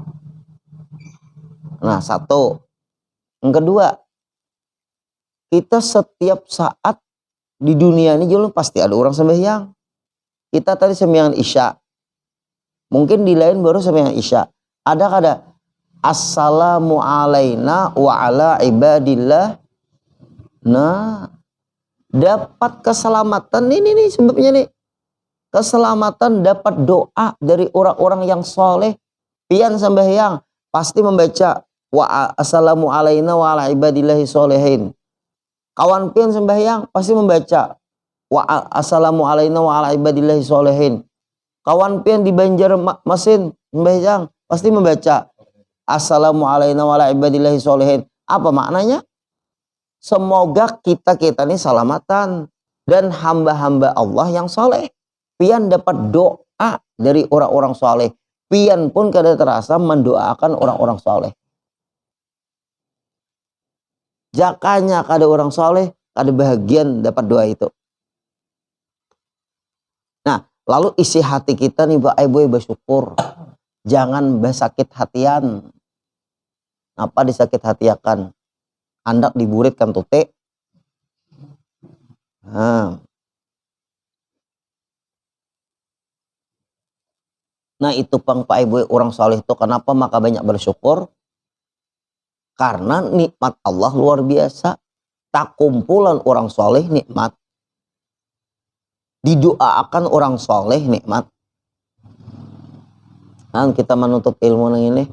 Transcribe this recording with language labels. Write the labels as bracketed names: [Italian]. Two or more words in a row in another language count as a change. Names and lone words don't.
[Banjar] Nah satu. Yang kedua, kita setiap saat di dunia ini juga pasti ada orang sembahyang. Kita tadi sembahyang Isya. Mungkin di lain baru sembahyang Isya. Ada kada? [Arabic] السلام علينا وعلى عباد الله. [Banjar] Nah, dapat keselamatan ini nih sebabnya nih. keselamatan dapat doa dari orang-orang yang soleh. Pian sembahyang pasti membaca [Arabic] والسلام علينا وعلى عباد الله الصالحين. [Banjar] Kawan pian sembahyang pasti membaca [Arabic] والسلام علينا وعلى عباد الله الصالحين. [Banjar] Kawan pian di Banjarmasin sembahyang pasti membaca [Arabic] السلام علينا وعلى عباد الله الصالحين. [Banjar] Apa maknanya? Semoga kita ini selamatan dan hamba-hamba Allah yang soleh. Pian dapat doa dari orang-orang soleh. Pian pun kada terasa mendoakan orang-orang soleh. Jakanya kada orang soleh, kada bahagian dapat doa itu. Nah, lalu isi hati kita nih Ibu bersyukur. Jangan bersakit hatian. Apa disakit hatiakan? Andak diburitkan tute. Nah itu pang Pak Ibu orang soleh itu kenapa maka banyak bersyukur? Karena nikmat Allah luar biasa. Tak kumpulan orang soleh nikmat. Didoakan orang soleh nikmat. Nah kita menuntut ilmu yang ini.